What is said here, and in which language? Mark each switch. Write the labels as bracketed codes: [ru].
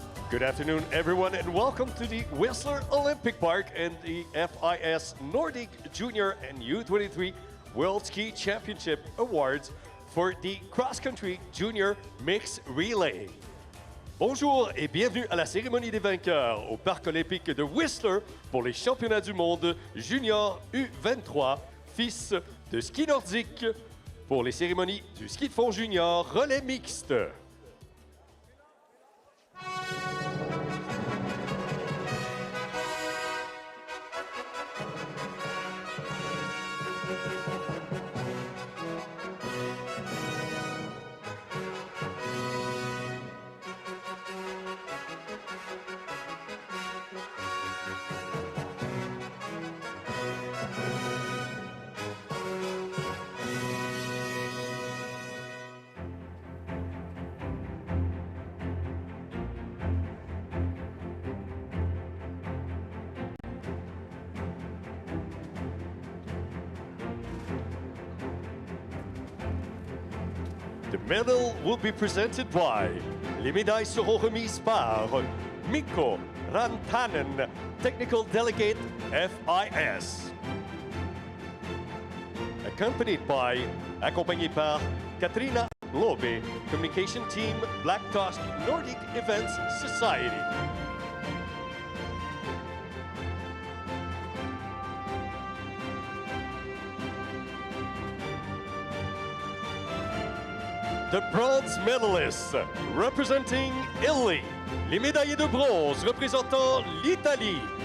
[en] Good afternoon, everyone, and welcome to the Whistler Olympic Park and the FIS Nordic Junior and U23 World Ski Championship Awards for the Cross Country Junior Mixed Relay. [fr] Bonjour et bienvenue à la cérémonie des vainqueurs au Parc olympique de Whistler pour les championnats du monde junior U23 FIS de ski nordique pour les cérémonies du ski de fond junior relais mixte. [en] The medal will be presented by. [fr] Les médailles seront remises par Mikko Rantanen, Technical Delegate FIS. Accompagné par Katrina Lobe, Communication Team Black Tusk Nordic Events Society. [en] The bronze medalists representing Italy. [fr] Les médaillés de bronze représentant l'Italie.